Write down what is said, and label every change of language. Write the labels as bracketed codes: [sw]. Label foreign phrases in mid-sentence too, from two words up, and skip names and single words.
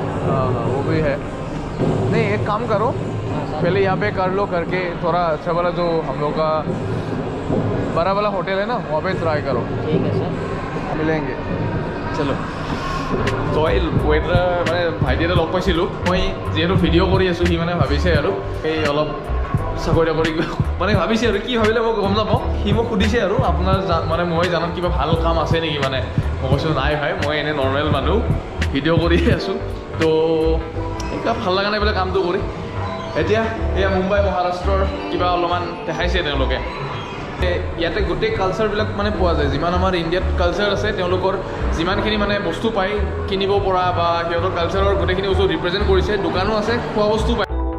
[hi] हाँ वो भी है नहीं एक काम करो पहले यहाँ पे कर लो करके थोड़ा अच्छा वाला जो हम लोग का बड़ा वाला होटल है ना वहाँ पे ट्राई करो ठीक है सर मिलेंगे चलो [as] তো এই ৱেটাৰ মানে ভাইটি এটা লগ পাইছিলোঁ মই যিহেতু ভিডিঅ' কৰি আছোঁ সি মানে ভাবিছে আৰু এই অলপ চাকৰি তাকৰি মানে ভাবিছে আৰু কি ভাবিলে মই গম নাপাওঁ সি মোক সুধিছে আৰু আপোনাৰ মানে মই জানাত কিবা ভাল কাম আছে নেকি মানে মই কৈছোঁ নাই ভাই মই এনেই নৰ্মেল মানুহ ভিডিঅ' কৰিয়ে আছোঁ তো কিবা ভাল লগা নাই বোলে কামটো কৰি এতিয়া এয়া মুম্বাই মহাৰাষ্ট্ৰৰ কিবা অলপমান দেখাইছে তেওঁলোকে ইয়াতে গোটেই কালচাৰবিলাক মানে পোৱা যায় যিমান আমাৰ ইণ্ডিয়াত কালচাৰ আছে তেওঁলোকৰ যিমানখিনি মানে বস্তু পায় কিনিব পৰা বা সিহঁতৰ কালচাৰৰ গোটেইখিনি বস্তু ৰিপ্ৰেজেণ্ট কৰিছে দোকানো আছে খোৱা বস্তু পায়